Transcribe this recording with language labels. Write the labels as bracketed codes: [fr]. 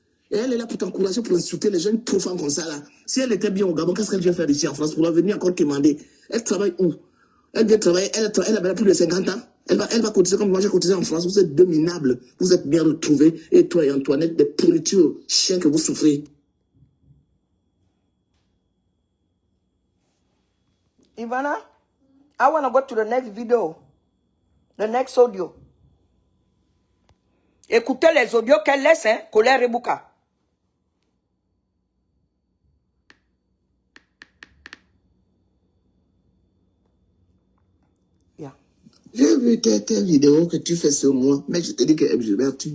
[fr] Et elle est là pour t'encourager, pour insulter les jeunes trop femmes comme ça là. Si elle était bien au Gabon, qu'est-ce qu'elle vient faire ici en France pour venir encore commander? Elle travaille où? Elle vient travailler, elle a plus de 50 ans. Elle va cotiser comme moi j'ai cotisé en France. Vous êtes deux minables. Vous êtes bien retrouvés. Et toi et Antoinette, des pourritures chiens que vous souffrez. [en] Ivana, I want to go to the next video. The next audio. [fr] Écoutez les audios qu'elle laisse, hein, Colette Rebouka. [en] Yeah. [fr] J'ai vu tes vidéos que tu fais sur moi, mais je te dis que Gilbert, tu